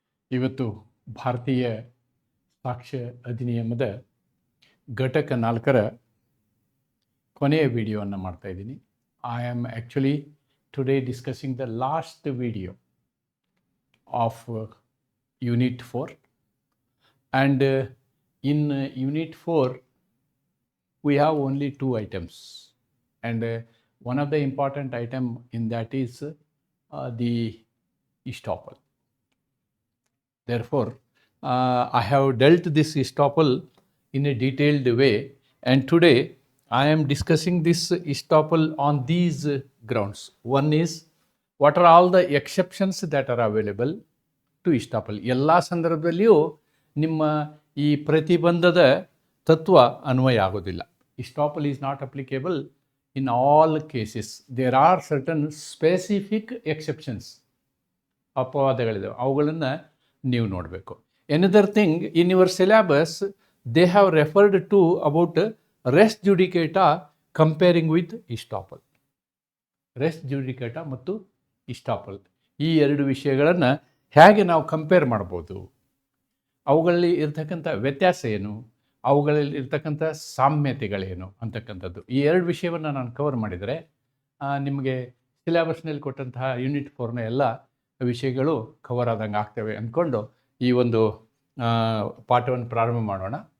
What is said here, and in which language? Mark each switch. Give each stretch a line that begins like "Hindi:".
Kannada: ಇವತ್ತು ಭಾರತೀಯ ಸಾಕ್ಷ್ಯ ಅಧಿನಿಯಮದ ಘಟಕ 4ರ ಕೊನೆಯ ವಿಡಿಯೋವನ್ನು ಮಾಡ್ತಾ ಇದ್ದೀನಿ.
English: I am actually today discussing the last video of unit 4 and in unit 4 we have only 2 items, and one of the important item in that is the estoppel. Therefore, I have dealt this estoppel in a detailed way, and today I am discussing this estoppel on these grounds. One is, what are all the exceptions that are available to estoppel?
Kannada: ಎಲ್ಲ ಸಂದರ್ಭದಲ್ಲಿಯೂ ನಿಮ್ಮ ಈ ಪ್ರತಿಬಂಧದ ತತ್ವ ಅನ್ವಯ ಆಗೋದಿಲ್ಲ.
English: Estoppel is not applicable in all cases. There are certain specific exceptions.
Kannada: ಅಪವಾದಗಳಿದ್ದಾವೆ, ಅವುಗಳನ್ನು ನೀವು ನೋಡಬೇಕು.
English: Another thing, in your syllabus they have referred to about res judicata comparing with estoppel.
Kannada: ರೆಸ್ ಜುಡಿಕೇಟಾ ಮತ್ತು ಇಸ್ಟಾಪಲ್ ಈ ಎರಡು ವಿಷಯಗಳನ್ನು ಹೇಗೆ ನಾವು ಕಂಪೇರ್ ಮಾಡ್ಬೋದು, ಅವುಗಳಲ್ಲಿ ಇರ್ತಕ್ಕಂಥ ವ್ಯತ್ಯಾಸ ಏನು, ಅವುಗಳಲ್ಲಿ ಇರ್ತಕ್ಕಂಥ ಸಾಮ್ಯತೆಗಳೇನು ಅಂತಕ್ಕಂಥದ್ದು, ಈ ಎರಡು ವಿಷಯವನ್ನು ನಾನು ಕವರ್ ಮಾಡಿದರೆ ನಿಮಗೆ ಸಿಲೆಬಸ್ನಲ್ಲಿ ಕೊಟ್ಟಂತಹ ಯೂನಿಟ್ 4ನ ಎಲ್ಲ ವಿಷಯಗಳು ಕವರ್ ಆದಂಗೆ ಆಗ್ತವೆ ಅಂದ್ಕೊಂಡು ಈ ಒಂದು ಪಾಠವನ್ನು ಪ್ರಾರಂಭ ಮಾಡೋಣ.